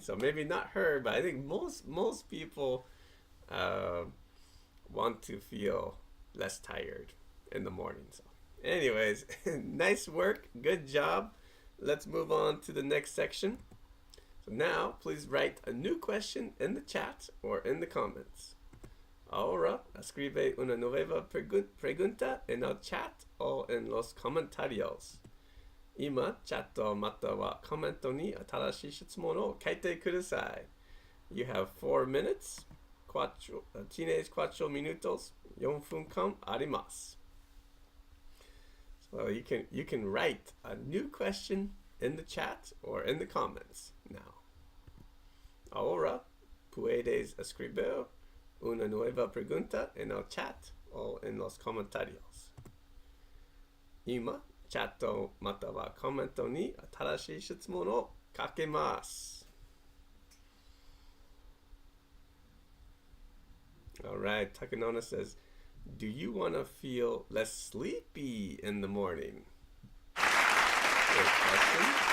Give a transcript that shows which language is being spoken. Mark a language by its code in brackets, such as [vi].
[en] So maybe not her, but I think most people want to feel less tired in the morning. So anyways, nice work. Good job. Let's move on to the next section. So now, please write a new question in the chat or in the comments. [es] Ahora, escribe una nueva pregunta en el chat o en los comentarios. [ja] 今、チャットまたはコメントに新しい質問を書いてください。 [en] You have 4 minutes. [es] Tienes 4 minutos. [ja] 4分間あります。 [en] So you can write a new question in the chat or in the comments now. [es] Ahora, puedes escribir una nueva pregunta en el chat o en los comentarios. [ja] 今、チャットまたはコメントに新しい質問を書けます。 [en] Alright, Takanona says, do you want to feel less sleepy in the morning? Great question.